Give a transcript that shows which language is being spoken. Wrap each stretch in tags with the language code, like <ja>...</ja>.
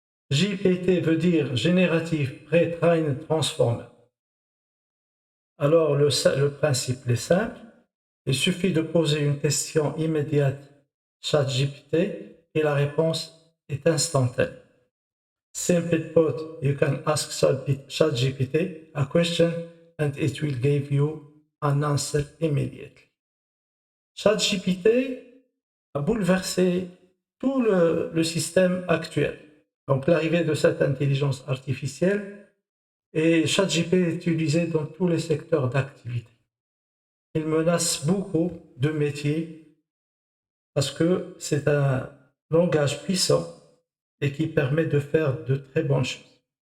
<fr>GPT veut dire Generative Pre-trained Transformer. Alors, le principe est simple. Il suffit de poser une question immédiate ChatGPT et la réponse est instantanée.</fr> <en>Simply put, you can ask ChatGPT a question and it will give you an answer immediately.</en> <fr>ChatGPT a bouleversé tout le système actuel. Donc l'arrivée de cette intelligence artificielle et ChatGPT est utilisé dans tous les secteurs d'activité. Il menace beaucoup de métiers parce que c'est un langage puissant et qui permet de faire de très bonnes choses.</fr>